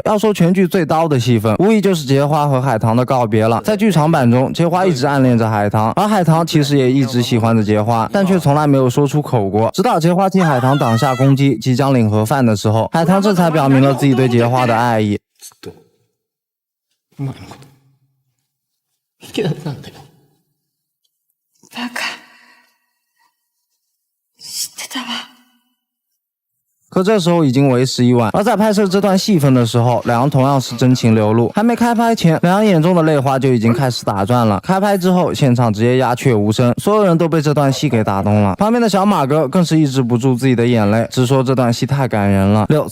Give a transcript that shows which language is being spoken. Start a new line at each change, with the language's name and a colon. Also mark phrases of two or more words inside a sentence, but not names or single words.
Chinese: 要说全剧最刀的戏份，无疑就是结花和海棠的告别了。在剧场版中，结花一直暗恋着海棠，而海棠其实也一直喜欢着结花，但却从来没有说出口过。直到结花替海棠挡下攻击，即将领盒饭的时候，海棠这才表明了自己对结花的爱意。
Japanese: バカ、知ってたわ。
Chinese: 可这时候已经为时已晚，而在拍摄这段戏份的时候，两人同样是真情流露。还没开拍前，两人眼中的泪花就已经开始打转了。开拍之后，现场直接鸦雀无声，所有人都被这段戏给打动了。旁边的小马哥更是抑制不住自己的眼泪，直说这段戏太感人了。6.